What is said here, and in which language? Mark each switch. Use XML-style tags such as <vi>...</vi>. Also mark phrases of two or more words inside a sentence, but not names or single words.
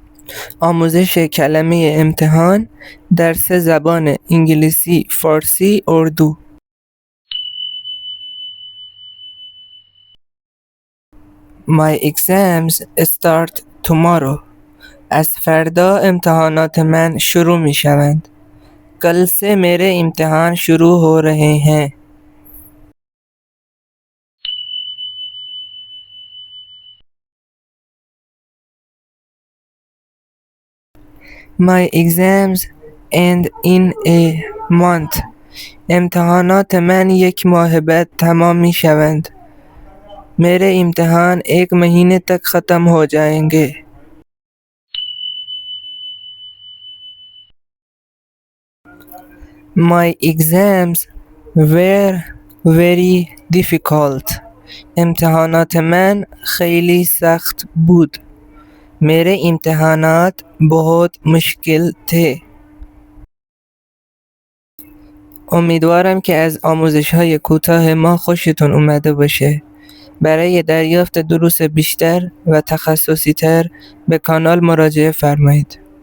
<fa>آموزش کلمه امتحان در 3 زبان انگلیسی، فارسی، اردو.</fa> <en>My exams start tomorrow.</en> <fa>از فردا امتحانات من شروع می شوند.</fa> <ur>کل سے میرے امتحان شروع ہو رہے ہیں.</ur> <en>My exams end in a month.</en> <fa>امتحانات من 1 ماه بعد تمام می شوند.</fa> <ur>میرے امتحان 1 مہینے تک ختم ہو جائیں گے.</ur> <en>My exams were very difficult.</en> <fa>امتحانات من خیلی سخت بود.</fa> <ur>میرے امتحانات بہت مشکل تھے.</ur> <fa>امیدوارم که از آموزش‌های کوتاه ما خوشتون اومده باشه. برای دریافت دروس بیشتر و تخصصی‌تر به کانال مراجعه فرمایید.</fa>